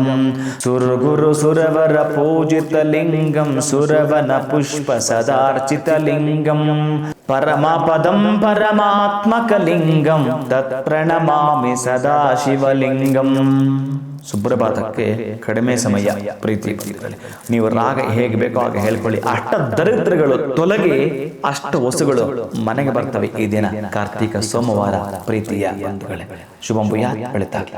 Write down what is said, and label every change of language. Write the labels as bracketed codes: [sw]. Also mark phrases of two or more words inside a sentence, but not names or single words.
[sa] ಸುರಗುರು ಸುರವರ ಪೂಜಿತ ಲಿಂಗಂ ಸುರವನ ಪುಷ್ಪ ಸದಾರ್ಚಿತ ಲಿಂಗಂ ಪರಮಪದಂ ಪರಮಾತ್ಮಕ ಲಿಂಗಂ ತತ್ಪ್ರಣಮಾಮಿ ಸದಾಶಿವಲಿಂಗಂ. [kn] ಸುಪ್ರಭಾತಕ್ಕೆ ಕಡಿಮೆ ಸಮಯ. ಪ್ರೀತಿ ನೀವು ರಾಗ ಹೇಗೆ ಬೇಕೋ ಹಾಗೆ ಹೇಳ್ಕೊಳ್ಳಿ. ಅಷ್ಟ ದರಿದ್ರಗಳು ತೊಲಗಿ ಅಷ್ಟ ವಸ್ತುಗಳು ಮನೆಗೆ ಬರ್ತವೆ ಈ ದಿನ ಕಾರ್ತೀಕ ಸೋಮವಾರ. ಪ್ರೀತಿಯ ಬಂಧುಗಳೇ, [sa] ಶುಭಂ ಭೂಯಾತ್. [kn] ಬೆಳಿತಾಗ್ಲಿ.